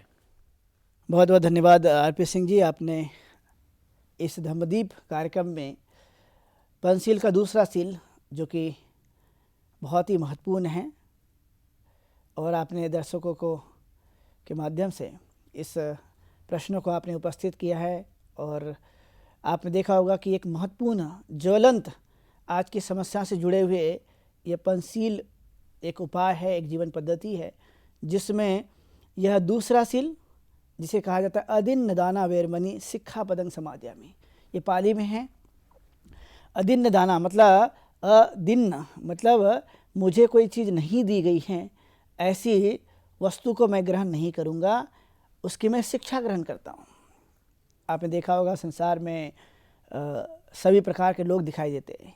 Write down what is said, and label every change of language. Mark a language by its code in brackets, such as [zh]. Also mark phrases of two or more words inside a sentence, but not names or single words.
[hi] बहुत बहुत धन्यवाद आरपी सिंह जी। आपने इस धम्मदीप कार्यक्रम में पंचशील का दूसरा सील, जो कि बहुत ही महत्वपूर्ण है, और आपने दर्शकों को के माध्यम से इस प्रश्नों को आपने उपस्थित किया है। और आपने देखा होगा कि एक महत्वपूर्ण ज्वलंत आज की समस्या से जुड़े हुए ये पंचशील एक उपाय है, एक जीवन पद्धति है, जिसमें यह दूसरा सील, जिसे कहा जाता है [pi] अदिन्न दाना वेरमणि सिक्खापदं समादयामि, [hi] ये पाली में है। [pi] अदिन्न दाना [hi] मतलब अदिन्न मतलब मुझे कोई चीज़ नहीं दी गई है, ऐसी वस्तु को मैं ग्रहण नहीं करूँगा, उसकी मैं शिक्षा ग्रहण करता हूँ। आपने देखा होगा संसार में सभी प्रकार के लोग दिखाई देते हैं।